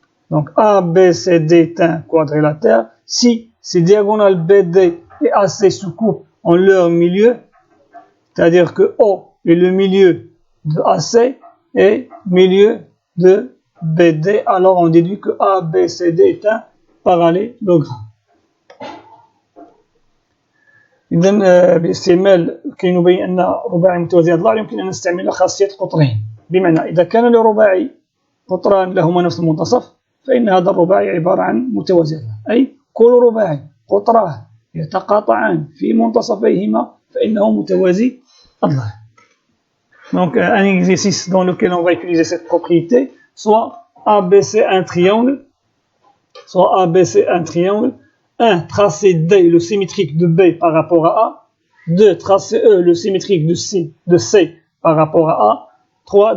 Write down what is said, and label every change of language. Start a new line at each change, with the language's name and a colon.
French: Donc, ABCD est un quadrilatère. Si ces diagonales BD et AC se coupent en leur milieu, c'est-à-dire que O est le milieu de AC et milieu de BD, alors on déduit que ABCD est un parallélogramme.
Arabic: إذن باستعمال كي نبين أن رباعي متوازي الأضلاع يمكن أن نستعمل خاصية قطرين. بمعنى إذا كان لرباعي قطران لهما نفس المنتصف فإن هذا الرباعي عبارة عن متوازي الأضلاع، أي كل رباعي قطران يتقاطعان في منتصفيهما فإنه متوازي الأضلاع.
French: Donc un exercice dans lequel on va utiliser cette propriété, soit ABC un triangle, soit ABC un triangle. 1. Tracer D le symétrique de B par rapport à A. 2. Tracer E le symétrique de C par rapport à A. 3.